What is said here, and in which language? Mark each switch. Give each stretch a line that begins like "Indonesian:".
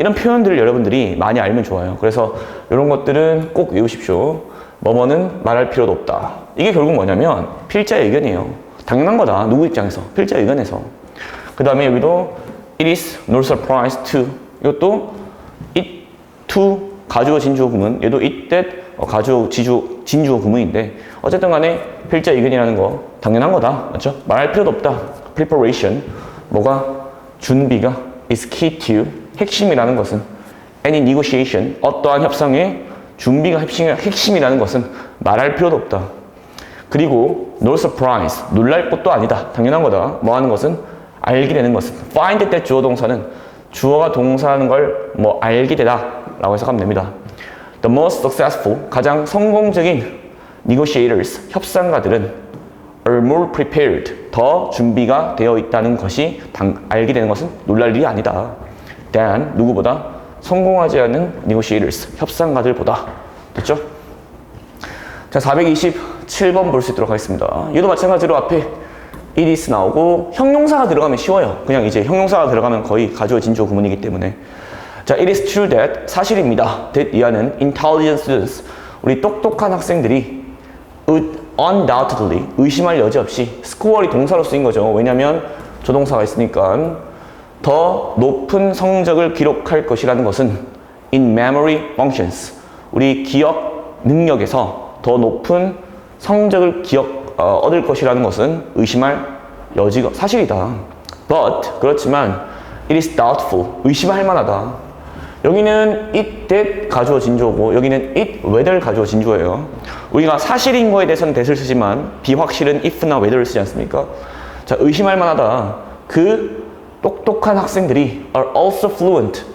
Korean: 이런 표현들을 여러분들이 많이 알면 좋아요. 그래서 이런 것들은 꼭 외우십시오. 뭐뭐는 말할 필요도 없다. 이게 결국 뭐냐면 필자의 의견이에요. 당연한 거다. 누구 입장에서? 필자의 의견에서. 그 다음에 여기도
English: it is no surprise to.
Korean: 이것도 it to 가주어 진주어 구문. 얘도 it that 가주어 진주어 구문인데 어쨌든 간에 필자의 의견이라는 거 당연한 거다. 맞죠? 말할 필요도 없다. preparation. 뭐가? 준비가
English: is key to.
Korean: 핵심이라는 것은
English: any negotiation.
Korean: 어떠한 협상의 준비가 핵심이라는 것은 말할 필요도 없다. 그리고
English: no surprise.
Korean: 놀랄 것도 아니다. 당연한 거다. 뭐 하는 것은? 알게 되는 것은. find that 주어 동사는 주어가 동사하는 걸 뭐 알게 되다 라고 해석하면 됩니다.
English: The most successful.
Korean: 가장 성공적인
English: negotiators.
Korean: 협상가들은
English: are more prepared.
Korean: 더 준비가 되어 있다는 것이 알게 되는 것은 놀랄 일이 아니다. than 누구보다 성공하지 않은 negotiators. 협상가들보다. 됐죠? 자, 427번 볼 수 있도록 하겠습니다. 얘도 마찬가지로 앞에 it is 나오고 형용사가 들어가면 쉬워요. 그냥 이제 형용사가 들어가면 거의 가주어 진주어 구문이기 때문에.
English: 자, it is true that
Korean: 사실입니다.
English: that
Korean: 이하는
English: intelligent students.
Korean: 우리 똑똑한 학생들이
English: undoubtedly
Korean: 의심할 여지 없이 score이 동사로 쓰인 거죠. 왜냐면 조동사가 있으니까 더 높은 성적을 기록할 것이라는 것은
English: in memory functions.
Korean: 우리 기억 능력에서 더 높은 성적을 얻을 것이라는 것은 의심할 여지가 사실이다.
English: But
Korean: 그렇지만
English: it is doubtful.
Korean: 의심할 만하다. 여기는 it that 가주어 진주어고 여기는 it whether 가주어 진주어예요. 우리가 사실인 거에 대해서는 that을 쓰지만 비확실은 if나 whether를 쓰지 않습니까? 자, 의심할 만하다. 그 똑똑한 학생들이
English: are also fluent.